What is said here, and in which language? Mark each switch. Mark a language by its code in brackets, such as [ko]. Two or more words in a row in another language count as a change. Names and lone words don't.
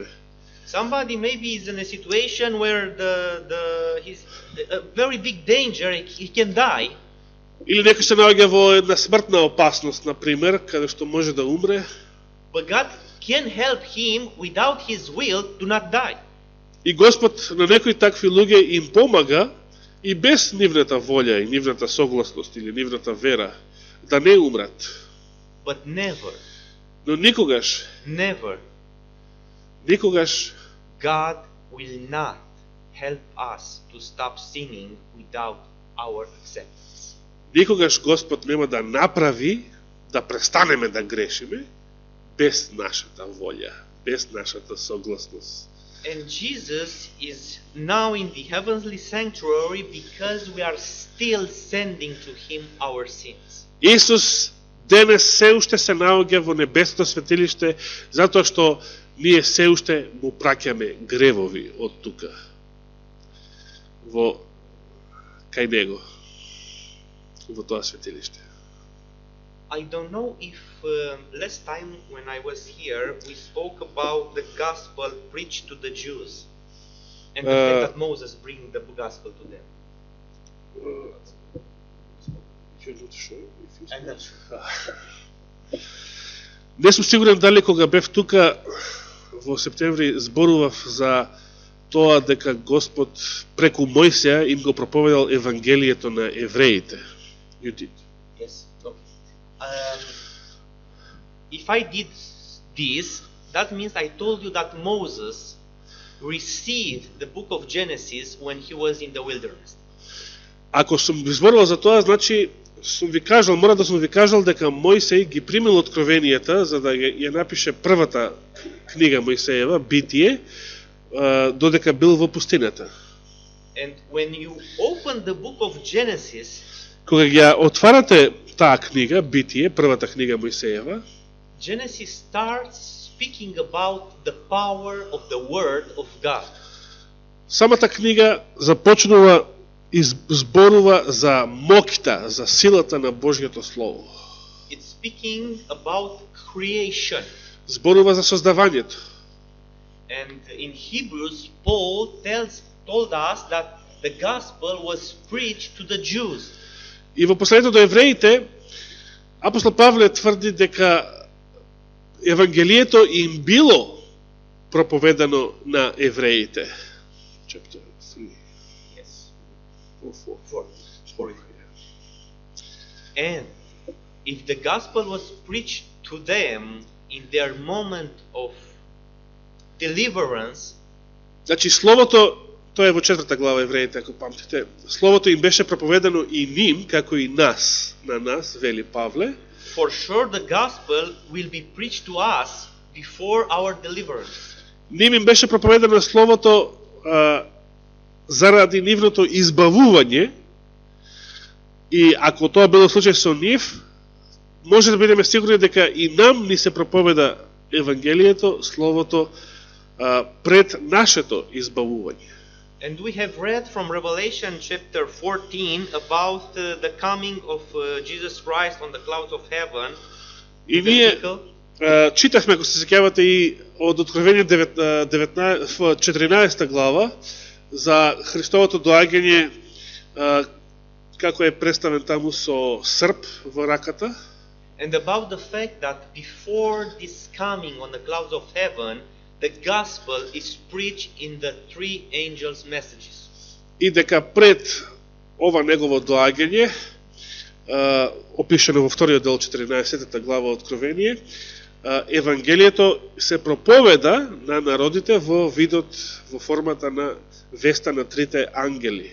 [en] Somebody maybe is in a situation where he's a very big danger, he can die. [mk] Или некој се наоѓа во една смртна опасност, на пример, каде што може да умре. [en] But God can help him without his will to not die. [mk] И Господ на некои такви луѓе им помага и без нивната волја и нивната согласност или нивната вера да не умрат. [en] But never, [mk] Но никогаш [en] God will not help us to stop sinning without our acceptance. [mk] Никогаш Господ нема да направи да престанеме да грешиме без нашата волја, без нашата согласност. [en] And Jesus is now in the heavenly sanctuary because we are still sending to him our sins. [mk] Исус денес се уште се наоѓа во небесното светилиште затоа што ние се уште му праќаме гревови од тука во кај него во тоа светилиште. [en] I don't know if last time when I was here we spoke about the gospel preached to the Jews and the fact that Moses bring the gospel to them. I'm not sure. [mk] Не сум сигурен дали кога бев тука во септември зборував за тоа дека Господ преку Мојсија им го проповедал евангелието на евреите. [en] You did. Yes. Okay. If I did this, that means I told you that Moses received the book of Genesis when he was in the wilderness. [mk] Ако сум зборувал за тоа, значи сум ви кажал, мора да сум ви кажал дека Мојсей ги примил откровенијата за да ја напише првата книга Мојсеева, Битие, додека бил во пустината. [en] And when you open the book of Genesis, [mk] кога ја отварате таа книга, Битие, првата книга Мојсеева, [en] Genesis starts speaking about the power of the word of God. [mk] Самата книга започнува и зборува за моќта, за силата на Божјото слово. [en] It's speaking about creation. [mk] Зборува за создавањето. [en] And in Hebrews, Paul told us that the gospel was preached to the Jews. [mk] И во посланието до евреите, апостол Павле тврди дека евангелието им било проповедано на евреите. [en] Chapter 3. Yes. Or 4. 4. And if the gospel was preached to them in their moment of deliverance, [mk] значи словото, тоа е во 4 глава евреите, ако памтите, словото им беше проповедано и ним, како и нас, на нас, вели Павле. [en] For sure the gospel will be preached to us before our deliverance. [mk] Ним им беше проповедано словото заради нивното избавување, и ако тоа било случај со нив, може да бидеме сигурни дека и нам ни се проповеда евангелието, словото, пред нашето избавување. [en] And we have read from Revelation chapter 14 about the coming of Jesus Christ on the clouds of heaven. [mk] И ние читахме, ако се сеќавате, и од Откровение 14 глава за Христовото доаѓање, како е представен таму со срп во раката. [en] And about the fact that before this coming on the clouds of heaven, the gospel is preached in the three angels' messages. [mk] И дека пред ова негово доаѓање, опишено во вториот дел 14 глава Откровение, евангелието се проповеда на народите во видот, во формата на веста на трите ангели.